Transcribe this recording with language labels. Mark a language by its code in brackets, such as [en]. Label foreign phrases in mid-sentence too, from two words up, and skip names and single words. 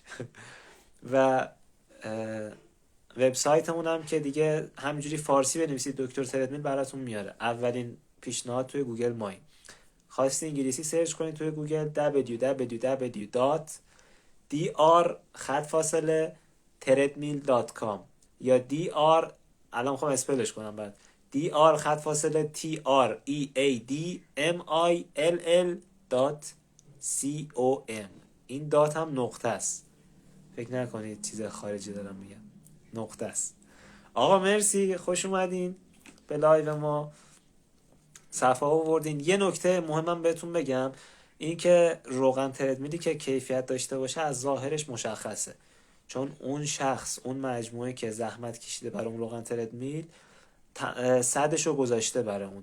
[fa] و وبسایتمون هم که دیگه همینجوری فارسی بنویسید دکتر تردمیل براتون میاره، اولین پیشنهاد توی گوگل مای. خواستی انگلیسی سرچ کنید توی گوگل www.dr_treadmill.com یا dr، الان میخوام اسپلش کنم بعد، dr_treadmill.com. این دات هم نقطه است، فکر نکنید چیز خارجی دارم میگم، نقطه است. آقا مرسی، خوش اومدین به لایو ما، صفحه آوردین. یه نکته مهمم بهتون بگم، این که روغن تردمیلی که کیفیت داشته باشه از ظاهرش مشخصه، چون اون شخص، اون مجموعه که زحمت کشیده برای اون روغن تردمیل صدشو گذاشته برای اون.